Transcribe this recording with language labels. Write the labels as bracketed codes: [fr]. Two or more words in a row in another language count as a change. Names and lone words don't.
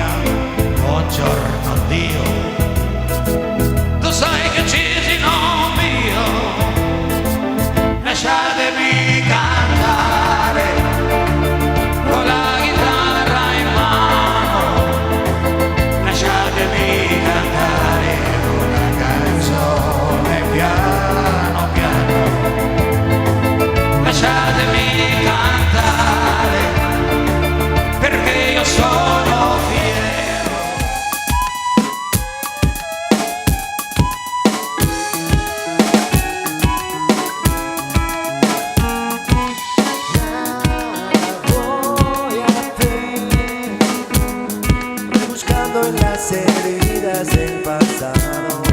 [it] Buongiorno Dio, tu sai che ci sono mio, lasciatemi cantare con la chitarra in mano, lasciatemi cantare una canzone piano piano. Lasciatemi cantare perché io sono fiero. [es] Voy a ti, buscando en las heridas del pasado.